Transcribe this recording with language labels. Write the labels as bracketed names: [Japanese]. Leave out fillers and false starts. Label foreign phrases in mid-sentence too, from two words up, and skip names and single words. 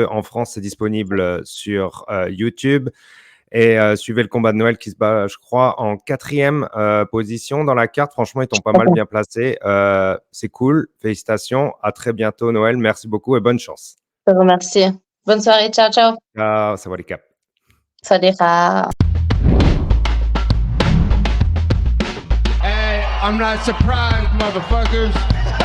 [French] En France, c'est disponible sur YouTube. Et suivez le combat de Noël qui se bat, je crois, en quatrième position dans la carte. Franchement, ils t'ont pas mal bien placé. C'est cool. Félicitations. À très bientôt, Noël. Merci beaucoup et bonne chance. Je te remercie. Bonne soirée. Ciao, ciao. Ciao, [Thai] สวัสดีครับ. สวัสดีค่ะ [English] Hey, I'm not surprised, motherfuckers.